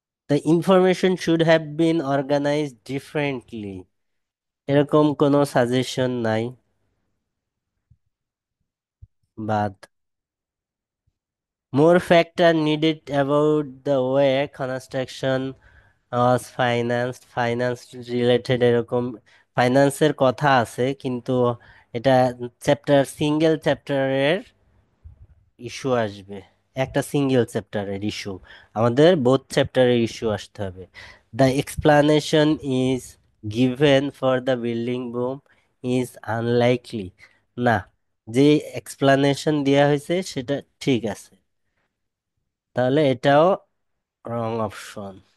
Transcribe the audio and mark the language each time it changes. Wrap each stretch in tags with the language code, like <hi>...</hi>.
<en>the information should have been organized differently,</en> <bn>এরকম কোনো suggestion নাই, বাদ।</bn> <en>More factor needed about the way construction was financed.</en> <bn>Finance related এরকম ফাইন্যান্সের কথা আছে, কিন্তু এটা চ্যাপ্টার সিঙ্গেল চ্যাপ্টারের ইস্যু আসবে, একটা সিঙ্গেল চ্যাপ্টারের ইস্যু, আমাদের বোথ চ্যাপ্টারের ইস্যু আসতে হবে।</bn> <en>the explanation is given for the building boom is unlikely,</en> <bn>না, যে এক্সপ্লানেশন দেওয়া হয়েছে সেটা ঠিক আছে, তাহলে এটাও রং অপশন।</bn>